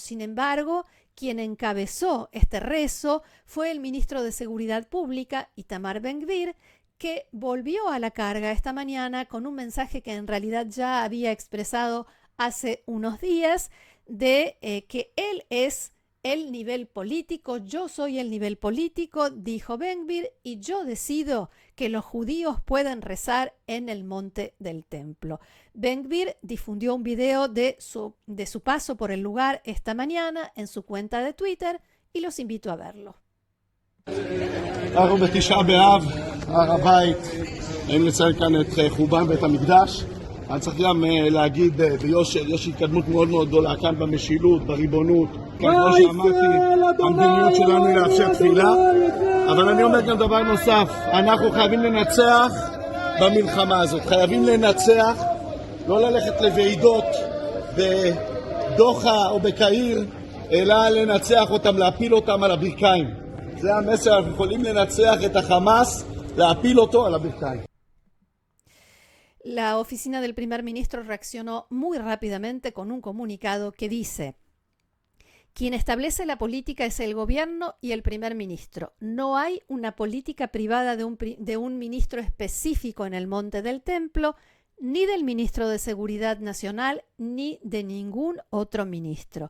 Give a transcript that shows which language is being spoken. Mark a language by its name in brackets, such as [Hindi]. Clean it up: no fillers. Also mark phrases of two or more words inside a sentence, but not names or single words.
[Spanish] Sin embargo, quien encabezó este rezo fue el ministro de Seguridad Pública, Itamar Ben-Gvir, que volvió a la carga esta mañana con un mensaje que en realidad ya había expresado hace unos días de que él es el nivel político, yo soy el nivel político, dijo Ben-Gvir, y yo decido que los judíos pueden rezar en el monte del templo. Ben-Gvir difundió un video de su paso por el lugar esta mañana en su cuenta de Twitter y los invito a verlo. [Hebrew] אנחנו בתשעה באב, הר הבית, היינו לציין כאן את חורבן בית המקדש. אני צריך גם להגיד ביושר, יש התקדמות מאוד מאוד גדולה כאן במשילות, בריבונות. כמו שאמרתי, המדיניות שלנו היא לאפשר תפילה. אבל אני אומר גם דבר נוסף, אנחנו חייבים לנצח במלחמה הזאת. חייבים לנצח, לא ללכת לוועידות בדוחה או בקהיר, אלא לנצח אותם, להפיל אותם על הברכיים. זה המסר, אנחנו יכולים לנצח את החמאס, להפיל אותו על הברכיים. [Spanish] La oficina del primer ministro reaccionó muy rápidamente con un comunicado que dice: quien establece la política es el gobierno y el primer ministro. No hay una política privada de un ministro específico en el monte del templo, ni del ministro de Seguridad Nacional, ni de ningún otro ministro.